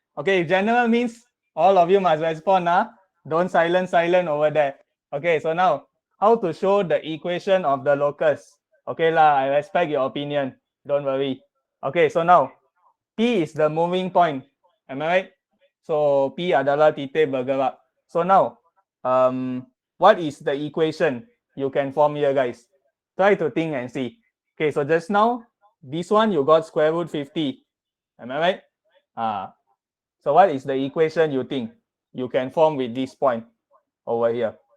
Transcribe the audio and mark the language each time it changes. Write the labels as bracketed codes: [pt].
[en] Okay, if general means all of you must respond. Don't silent over there. Okay, so now how to show the equation of the locus. Okay lah, I respect your opinion. Don't worry. Okay, so now P is the moving point. Am I right? [ms] So P adalah titik bergerak. [en] So now, what is the equation you can form here, guys? Try to think and see. Okay, so just now, this one you got square root 50. Am I right? So what is the equation you think you can form with this point over here?